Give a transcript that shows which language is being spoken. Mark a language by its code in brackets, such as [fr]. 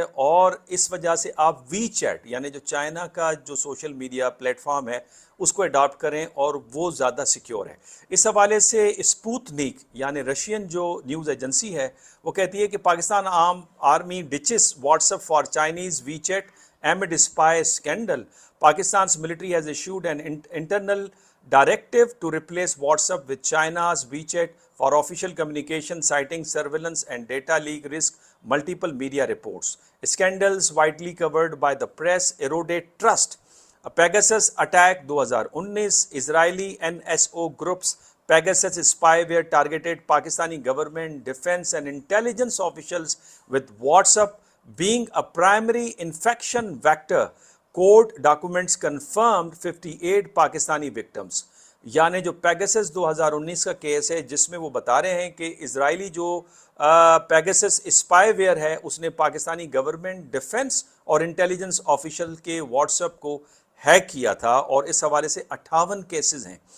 [ur] اور اس وجہ سے آپ وی چیٹ یعنی جو چائنا کا جو سوشل میڈیا پلیٹ فارم ہے اس کو اڈاپٹ کریں, اور وہ زیادہ سیکیور ہے. اس حوالے سے اسپوتنک یعنی رشین جو نیوز ایجنسی ہے وہ کہتی ہے کہ [en] Pakistan army ditches WhatsApp for Chinese WeChat amid spy scandal. Pakistan's military has issued an internal directive to replace WhatsApp with China's WeChat for official communication, citing surveillance and data leak risk, multiple media reports. Scandals widely covered by the press eroded trust. A Pegasus attack 2019, Israeli NSO groups Pegasus spyware targeted Pakistani government, defense and intelligence officials with WhatsApp being a primary infection vector. Court documents confirmed 58 Pakistani victims. [ur] یعنی جو پیگسس 2019 کا case ہے جس میں وہ بتا رہے ہیں کہ اسرائیلی جو پیگسس اسپائی ویئر ہے اس نے پاکستانی گورنمنٹ, ڈیفنس اور انٹیلیجنس آفیشل کے واٹس ایپ کو ہیک کیا تھا, اور اس حوالے سے 58 کیسز ہیں.